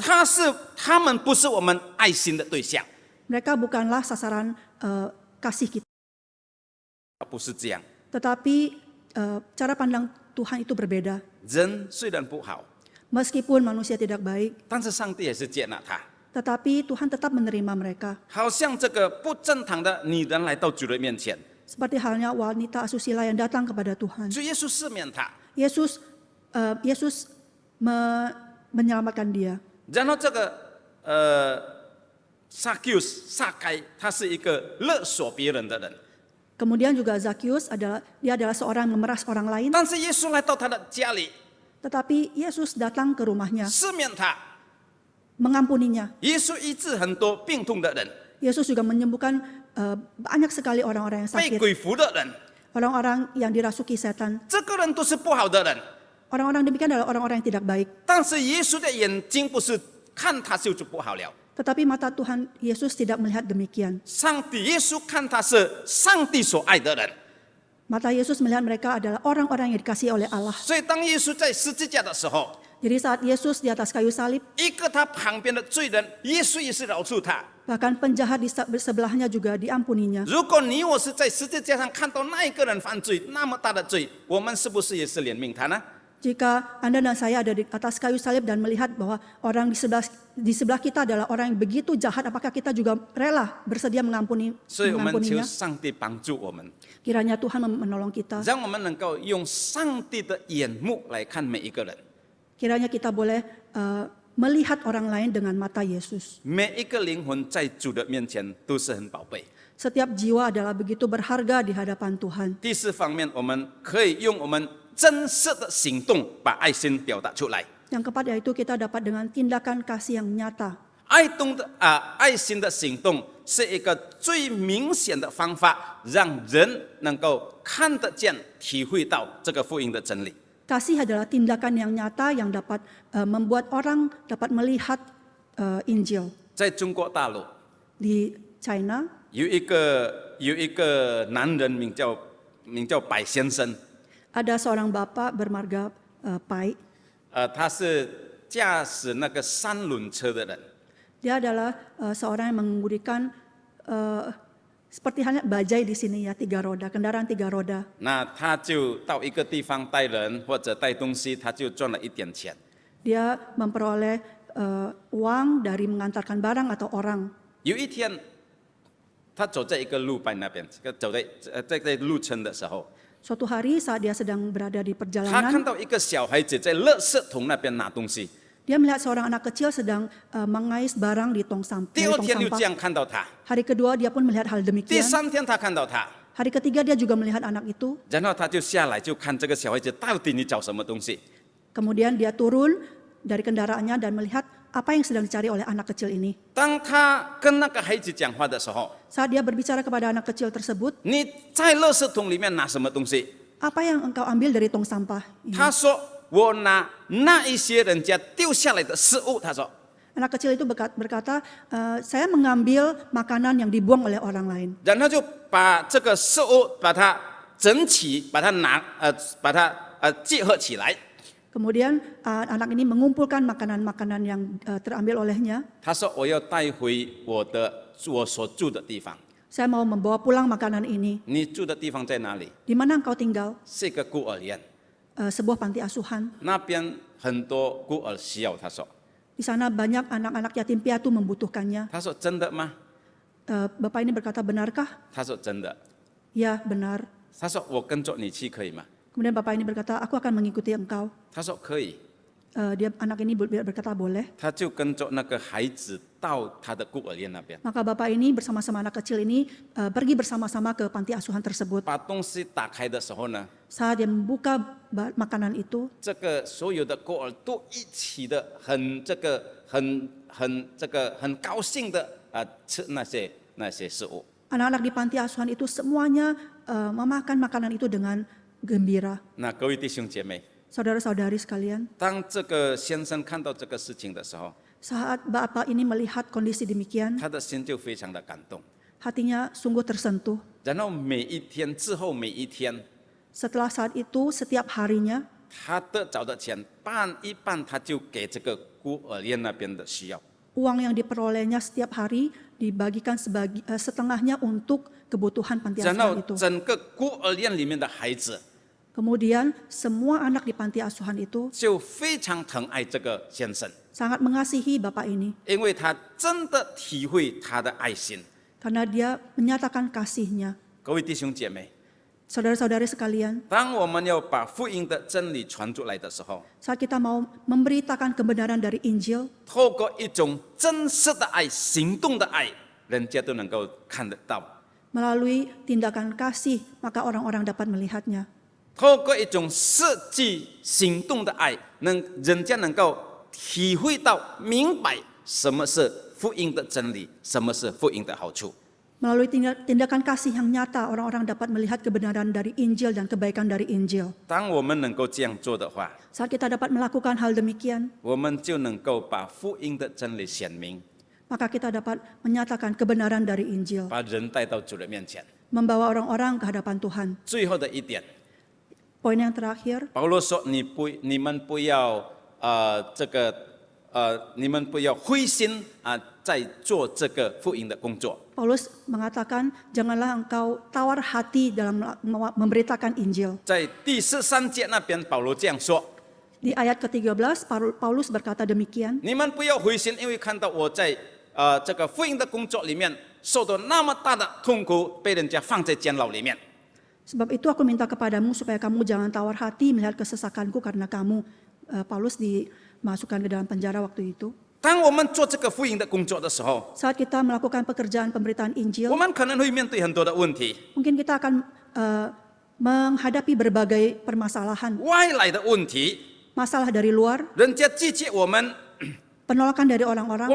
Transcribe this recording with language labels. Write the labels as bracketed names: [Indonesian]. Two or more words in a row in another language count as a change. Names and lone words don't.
[Chinese] 他们不是我们爱心的对象， [Indonesian] Mereka bukanlah sasaran kasih kita. [Chinese] 不是这样。 [Indonesian] Tetapi cara pandang Tuhan itu berbeda. [Chinese] 人虽然不好， [Indonesian] Meskipun manusia tidak baik, [Chinese] 但是上帝也是接纳他。 [Indonesian] tetapi Tuhan tetap menerima mereka. [Chinese] 好像这个不正常的女人来到主的面前， [Indonesian] Seperti halnya wanita asusila yang datang kepada Tuhan. [Chinese] 主耶稣赦免她， [Indonesian] Yesus menyelamatkan dia. [Chinese] 然后这个撒该，他是一个勒索别人的人， [Indonesian] Kemudian juga Zakheus adalah seorang yang memeras orang lain, [Chinese] 但是耶稣来到他的家里， [Indonesian] tetapi Yesus datang ke rumahnya, [Chinese] 赦免他。 [Indonesian] mengampuninya. [Chinese] 耶稣医治很多病痛的人， [Indonesian] Yesus juga menyembuhkan banyak sekali orang-orang yang [Chinese] 被 [Indonesian] sakit, [Chinese] 鬼附的人， [Indonesian] orang-orang yang dirasuki setan. [Chinese] 这个人都是不好的人。 [Indonesian] Orang-orang demikian adalah orang-orang yang tidak baik. [Chinese] 但是耶稣的眼睛不是看他就是不好了， [Indonesian] Tetapi mata Tuhan Yesus tidak melihat demikian. [Chinese] 上帝耶稣看他是上帝所爱的人。 [Indonesian] Mata Yesus melihat mereka adalah orang-orang yang dikasihi oleh Allah. [Chinese] 所以当耶稣在十字架的时候， [Indonesian] Jadi saat Yesus di atas kayu salib, [Chinese] 一个他旁边的罪人，耶稣也是饶恕他。 [Indonesian] bahkan penjahat di sebelahnya juga diampuninya. [Chinese] 如果你我是在十字架上看到那一个人犯罪那么大的罪，我们是不是也是怜悯他呢？ [Indonesian] Jika Anda dan saya ada di atas kayu salib dan melihat bahwa orang di sebelah kita adalah orang yang begitu jahat, apakah kita juga rela bersedia [Chinese] 所以我们求 [Indonesian] mengampuninya? [Chinese] 上帝帮助我们， [Indonesian] Kiranya Tuhan menolong kita. [Chinese] 让我们能够用上帝的眼目来看每一个人。 [Indonesian] Kiranya kita boleh melihat orang lain dengan mata Yesus. [Chinese] 每一个灵魂在主的面前都是很宝贝。 [Indonesian] Setiap jiwa adalah begitu berharga di hadapan Tuhan. [Chinese] 第四方面，我们可以用我们真实的行动把爱心表达出来。 [Indonesian] Yang keempat yaitu kita dapat dengan tindakan kasih yang nyata. [Chinese] 爱心的行动是一个最明显的方法，让人能够看得见、体会到这个福音的真理。 [Indonesian] Kasih adalah tindakan yang nyata yang dapat membuat orang dapat melihat Injil. [Chinese] 在中国大陆 [Indonesian] Di China [Chinese] 有一个男人名叫名叫白先生， [Indonesian] Ada seorang bapak bermarga Pai. [Chinese] 他是驾驶那个三轮车的人。 [Indonesian] Dia adalah seorang yang mengemudikan seperti halnya bajai di sini ya, 3 roda, kendaraan 3 roda. [Chinese] 那他就到一个地方带人或者带东西，他就赚了一点钱。 [Indonesian] Dia memperoleh uang dari mengantarkan barang atau orang. [Chinese] 有一天，他走在一个路边那边，走在路程的时候， [Indonesian] Suatu hari saat dia sedang berada di [Chinese] 他看 [Indonesian] perjalanan, [Chinese] 到一个小孩子在垃圾桶那边拿东西。 [Indonesian] dia melihat seorang anak kecil sedang mengais barang di tong [Chinese] 第二天又 [Indonesian] sampah. [Chinese] 这样看到他， [Indonesian] Hari kedua dia pun melihat hal [Chinese] 第 [Indonesian] demikian. [Chinese] 三天他看到他， [Indonesian] Hari ketiga dia juga melihat anak itu. [Chinese] 然后他就下来就看这个小孩子到底你找什么东西。 [Indonesian] Kemudian dia turun dari kendaraannya dan melihat apa yang sedang dicari oleh anak kecil ini. [Chinese] 当他跟那个孩子讲话的时候， [Indonesian] Saat dia berbicara kepada anak kecil tersebut, [Chinese] 你在垃圾桶里面拿什么东西？ [Indonesian] apa yang engkau ambil dari tong sampah ini? [Chinese] 他说我拿那一些人家丢下来的食物。他说， [Indonesian] Anak kecil itu berkata, saya mengambil makanan yang dibuang oleh orang lain. [Chinese] 然后就把这个食物把它整齐，把它集合起来。 [Indonesian] Kemudian anak ini mengumpulkan makanan-makanan yang terambil olehnya. [Chinese] 他说我要带回我所住的地方。 [Indonesian] Saya mau membawa pulang makanan ini. [Chinese] 你住的地方在哪里？ [Indonesian] Di mana engkau tinggal? [Chinese] 是一个孤儿院， [Indonesian] Sebuah panti asuhan. [Chinese] 那边很多孤儿需要。他说， [Indonesian] Di sana banyak anak-anak yatim piatu membutuhkannya. [Chinese] 他说真的吗？ [Indonesian] Bapak ini berkata, benarkah? [Chinese] 他说真的。 [Indonesian] Ya, benar. [Chinese] 他说我跟着你去可以吗？ [Indonesian] Kemudian bapak ini berkata, aku akan mengikuti engkau. [Chinese] 他说可以。 [Indonesian] Anak ini berkata boleh. [Chinese] 他就跟着那个孩子到他的孤儿院那边， [Indonesian] Maka bapak ini bersama-sama anak kecil ini pergi bersama-sama ke panti asuhan tersebut. [Chinese] 把东西打开的时候呢， [Indonesian] Saat dia membuka makanan itu, [Chinese] 这个所有的孤儿都一起的很高兴的吃那些食物。 [Indonesian] anak-anak di panti asuhan itu semuanya memakan makanan itu dengan gembira. [Chinese] 那各位弟兄姐妹， [Indonesian] Saudara-saudari sekalian, [Chinese] 当这个先生看到这个事情的时候， [Indonesian] saat bapak ini melihat kondisi demikian, [Chinese] 他的心就非常的感动。 [Indonesian] hatinya sungguh tersentuh. [Chinese] 然后每一天之后每一天， [Indonesian] Setelah saat itu, setiap harinya, [Chinese] 他得着的钱半一半，他就给这个孤儿院那边的需要。 [Indonesian] uang yang diperolehnya setiap hari dibagikan setengahnya untuk kebutuhan panti [Chinese] 然 [Indonesian] asuhan [Chinese] 后 [Indonesian] itu. [Chinese] 整个孤儿院里面的孩子 [Indonesian] Kemudian semua anak di panti asuhan itu [Chinese] 就非常疼爱这个先生， [Indonesian] sangat mengasihi bapak ini [Chinese] 因为他真的体会他的爱心。 [Indonesian] karena dia menyatakan kasihnya. [Chinese] 各位弟兄姐妹， [Indonesian] Saudara-saudari sekalian, [Chinese] 当我们要把福音的真理传出来的时候， [Indonesian] saat kita mau memberitakan kebenaran dari Injil, [Chinese] 透过一种真实的爱、行动的爱，人家都能够看得到； [Indonesian] melalui tindakan kasih, maka orang-orang dapat melihatnya. [Chinese] 透过一种实际行动的爱，人家能够体会到、明白什么是福音的真理，什么是福音的好处。 [Indonesian] Melalui tindakan kasih yang nyata, orang-orang dapat melihat kebenaran dari Injil dan kebaikan dari Injil. [Chinese] 当我们能够这样做的话， [Indonesian] Saat kita dapat melakukan hal demikian, [Chinese] 我们就能够把福音的真理显明， [Indonesian] maka kita dapat menyatakan kebenaran dari Injil, [Chinese] 把人带到主的面前。 [Indonesian] membawa orang-orang ke hadapan Tuhan. [Chinese] 最后的一点， [Indonesian] Poin yang terakhir, [Chinese] 保罗说：“你们不要你们不要灰心在做这个福音的工作。 [Indonesian] Paulus mengatakan, janganlah engkau tawar hati dalam memberitakan Injil. [Chinese] 在第13节那边，保罗这样说： [Indonesian] Di ayat ke-13, Paulus berkata demikian, [Chinese] 你们不要灰心，因为看到我在这个福音的工作里面受到那么大的痛苦，被人家放在监牢里面。 [Indonesian] sebab itu aku minta kepadamu supaya kamu jangan tawar hati melihat kesesakanku karena kamu. Paulus dimasukkan ke dalam penjara waktu itu. [Chinese] 当我们做这个福音的工作的时候， [Indonesian] Saat kita melakukan pekerjaan pemberitaan [Chinese] 我 [Indonesian] Injil, [Chinese] 们可能会面对很多的问题， [Indonesian] mungkin kita akan menghadapi berbagai permasalahan. [Chinese] 外来的问题， [Indonesian] Masalah dari luar, [Chinese] 人家拒绝我们， [Indonesian] penolakan dari orang-orang,